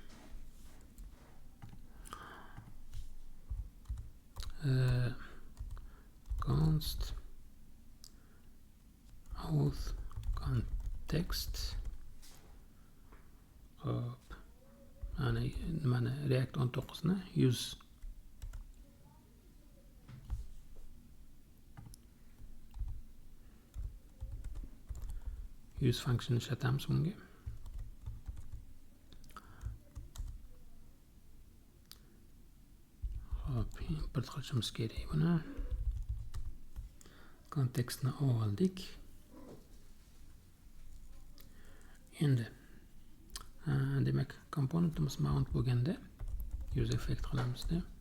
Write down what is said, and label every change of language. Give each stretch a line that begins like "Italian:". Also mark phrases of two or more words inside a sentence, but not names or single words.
English: Const auth context.
Uzbek: Hop. Mana React 19 ni
English: use function
Uzbek: ishlatamiz bunga. Hop, import qilishimiz kerak buni. Kontekstni oldik. Endi demak komponentimiz mount bo'lganda
English: use effect
Uzbek: qilamizda.